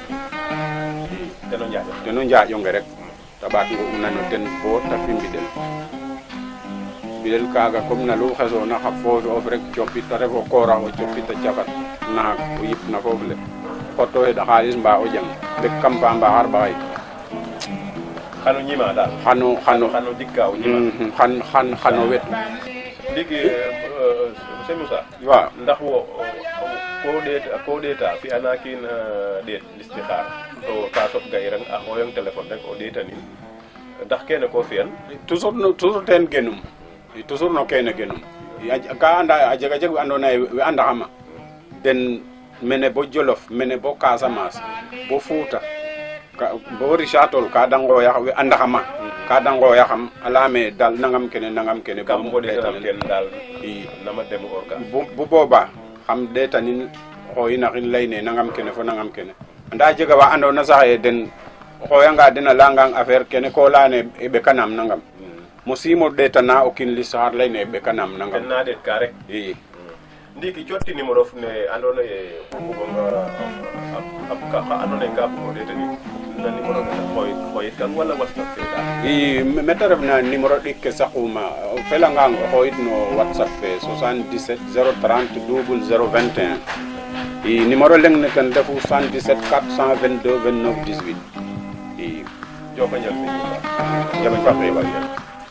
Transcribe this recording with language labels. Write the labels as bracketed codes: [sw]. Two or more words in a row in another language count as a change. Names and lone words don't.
[srr] ten o njaaƴonge rek ta ɓaat ngo unano ten bo ta fi mbiɗel kaaga comme na lu xesoona xa foof of rek copit ta ref o koora o copit a cafat naak o yipna foof le xoto xeɗa xaalis mba o jang ɓek kam fa mba xar ɓaxay xano ñima daal xano dikka o ñima xano wet ndiki sëñ Moussa waaw ndax wo ko ɗeeta fi'ana kiin ɗeet listixaar to ka soɓ ga'irang a xooyong téléphone rek o ɗeetanin ndax kene ko fi'an toujours ten genum toujours no kene genum ka anda a jega jeg we andoona yee we andaxama den mene bo Jolof mene bo Casamance bo Fouta bo Richard Toll ka da ngooya we andaxama ka da ngooyaxam a layame dal nangam kene kam ɗeetanam ten daal nama dem orga bu booba xam ɗeetanin xooyinaxin layne nangam kene fo nangam kene anda jega wa andoona sax e den xooyanga den a layangang affaire kene ko layane e ɓekanam nangam mosimo ɗeetana o kiin listixaar layne e ɓekanam nangam ten na ɗeet ka rek i ndiki cotti numéro ne andoona ye bugonga xa andoona ye ka bugo ɗeetani na numéro ne xooyit kan wala whatsapp fe daal i mete refna numéro ɗik ke saquma o felangang o xooyit no whatsapp fe 77 030 0021 i numéro leng ne ten refu 77 422 29 18 i joko njal sëñ Moussa jaɓe fa xeewal